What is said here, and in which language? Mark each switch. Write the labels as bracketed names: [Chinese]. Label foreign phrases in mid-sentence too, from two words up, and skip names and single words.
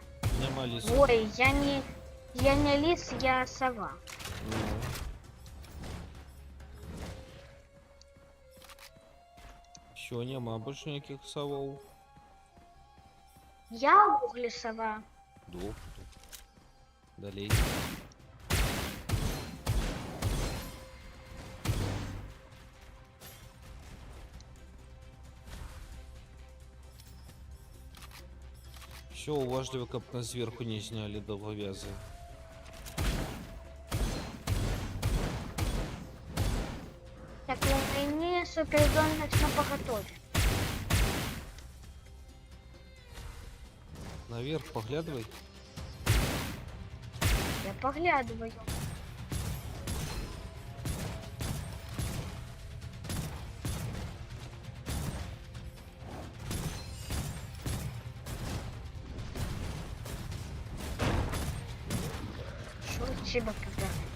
[Ukrainian] Нема лісу. Ой, я не ліс, я сова. Ну. Що, нема больше ніяких совов? [Russian] Я в углі сова. [Ukrainian] Добре. [Belarusian] Далей. Все уважливо, каб нас зверху не зняли долговязы. [Ukrainian] Так у мене суперзоночка на поготові. [Russian] Наверх поглядывай. Я поглядываю. Что у тебя туда?